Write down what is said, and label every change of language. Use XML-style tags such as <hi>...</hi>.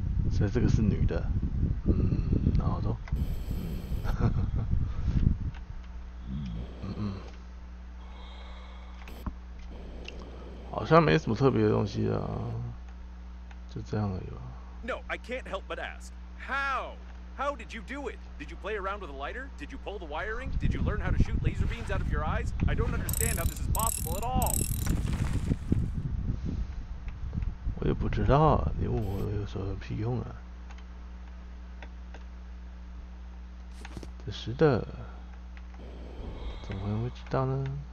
<zh>所以这个是女的，然后都，好像没什么特别的东西啊，就这样而已吧。</zh> <en>No, I can't help but ask. How? How did you do it? Did you play around with a lighter? Did you pull the wiring? Did you learn how to shoot laser beams out of your eyes? I don't understand how this is possible at all.</en> <zh>我也不知道，你问我有时候有屁用啊？这是的，怎么会知道呢？</zh>